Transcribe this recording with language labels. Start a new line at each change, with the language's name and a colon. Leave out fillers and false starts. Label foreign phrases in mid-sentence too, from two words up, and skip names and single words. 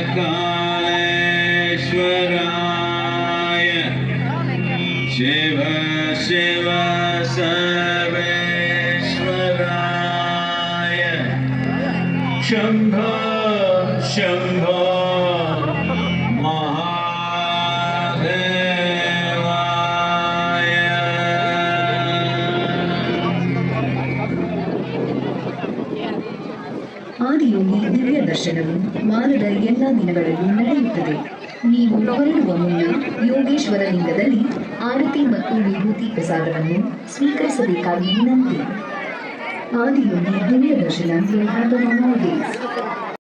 Sanskrit: कालेश्वराय शिव शिव सर्वेश्वराय शंभो शंभो महादेवाय.
Kannada: ಆದಿಯೋಗಿ ದಿವ್ಯ ದರ್ಶನವು ವಾರದ ಎಲ್ಲ ದಿನಗಳಲ್ಲೂ ನಡೆಯುತ್ತದೆ. ನೀವು ಹೊರಡುವ ಮುನ್ನ ಯೋಗೇಶ್ವರ ಲಿಂಗದಲ್ಲಿ ಆರತಿ ಮತ್ತು ವಿಭೂತಿ ಪ್ರಸಾದವನ್ನು ಸ್ವೀಕರಿಸಬೇಕಾಗಿ ವಿನಂತಿ.
English: ಆದಿಯೋಗಿ ದಿವ್ಯ ದರ್ಶನ will happen on all days.